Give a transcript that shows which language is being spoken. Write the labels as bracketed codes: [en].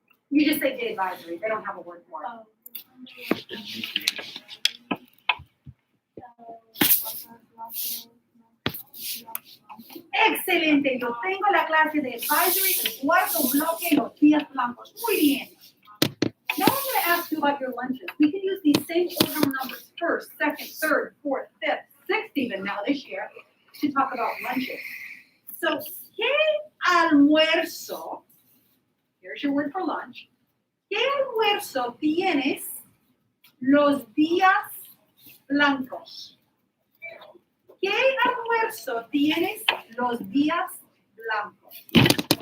[en] You just say day advisory. They don't have a word for it. [es] Excelente. Yo tengo la clase de advisory, el cuarto bloque, los días blancos. Muy bien. [en] Now, about your lunches. We can use these same order numbers first, second, third, fourth, fifth, sixth even now this year to talk about lunches. So, [es] ¿qué almuerzo? [en] Here's your word for lunch. [es] ¿Qué almuerzo tienes los días blancos? ¿Qué almuerzo tienes los días blancos?